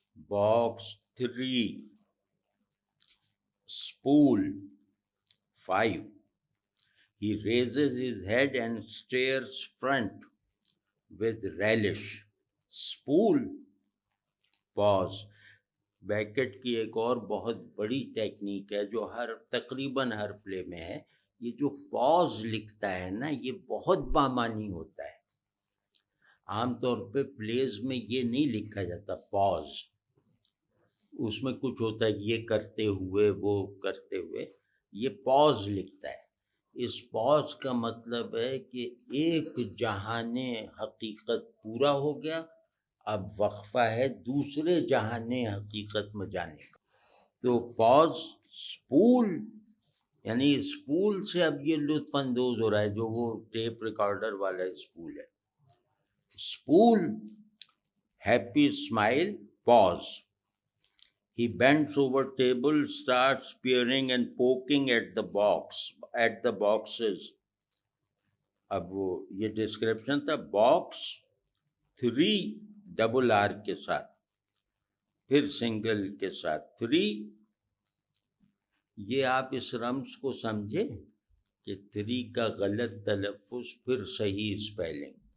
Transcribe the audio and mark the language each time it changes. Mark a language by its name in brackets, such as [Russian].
[English] Box 3, spool 5. He raises his head and stares front with relish. Spool, pause. [Urdu] Bucket کی ایک اور بہت بڑی ٹیکنیک ہے جو تقریباً ہر پلے میں ہے. یہ جو پاز لکھتا ہے نا، یہ بہت بامانی ہوتا ہے. عام طور پہ پلیز میں یہ نہیں لکھا جاتا پاز، اس میں کچھ ہوتا ہے یہ کرتے ہوئے، وہ کرتے ہوئے. یہ پاز لکھتا ہے. اس پاز کا مطلب ہے کہ ایک جہان حقیقت پورا ہو گیا، اب وقفہ ہے دوسرے جہان حقیقت میں جانے کا. تو پاز، سپول، یعنی سپول سے اب یہ لطف اندوز ہو رہا ہے جو وہ ٹیپ ریکارڈر والا سپول ہے. [English] Spool, happy smile, pause. He bends over table, starts peering and poking at the boxes. [Urdu] اب وہ یہ ڈسکرپشن تھا، باکس 3 ڈبل آر کے ساتھ. پھر سنگل کے ساتھ 3. یہ آپ اس رمز کو سمجھے کہ 3 کا غلط تلفظ پھر صحیح اسپیلنگ.